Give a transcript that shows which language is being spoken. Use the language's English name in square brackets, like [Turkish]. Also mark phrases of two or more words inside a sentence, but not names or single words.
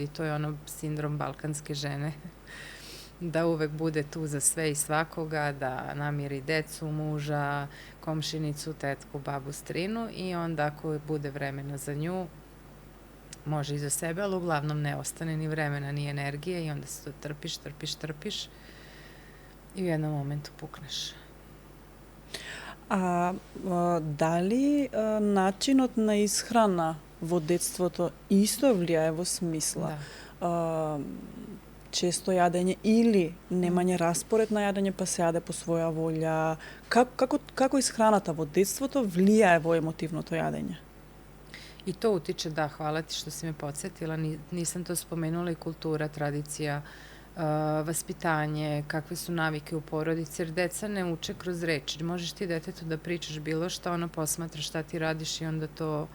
[Serbian] To je ono sindrom balkanske žene. Da uvek bude tu za sve i svakoga, da namiri decu, muža, komšinicu, tetku, babu, strinu i onda ako bude vremena za nju, može i za sebe, ali uglavnom ne ostane ni vremena, ni energije i onda se to trpiš i u jednom momentu pukneš. [Macedonian] Дали начинот на исхрана во детството исто влијае во смисла? [Serbian] Da. [Macedonian] Често јадење или немање распоред на јадење па се јаде по своја волја? Како исхраната во детството влијае во емотивното јадење? [Serbian] I to utiče, da, hvala ti što si me podsjetila, nisam to spomenula, i kultura, tradicija, vaspitanje, kakve su navike u porodici, jer deca ne uče kroz reči. Možeš ti detetu da pričaš bilo šta, ono posmatra šta ti radiš i onda to